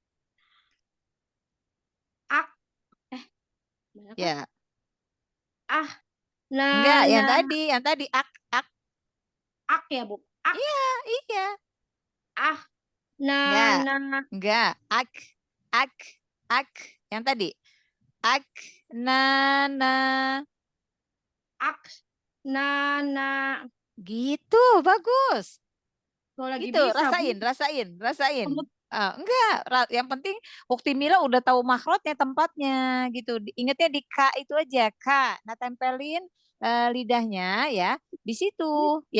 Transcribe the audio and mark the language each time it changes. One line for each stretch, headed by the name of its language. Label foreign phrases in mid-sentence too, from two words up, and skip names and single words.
Indonesian: Ak. Benar kan? ya. Ah. Na. Enggak, yang Na. tadi ak, ak. Ak ya, Bu. Ak. Iya. Ah. Na. Enggak. Na. Enggak, ak. Yang tadi. Ak, na, na. Ak. Na. Na. Gitu, bagus. Kalau lagi Gitu, bisa, Bu. rasain. Enggak, yang penting Ukti Mila udah tahu makrotnya, tempatnya gitu. Ingatnya di K itu aja, K. Nah, tempelin lidahnya ya di situ ya.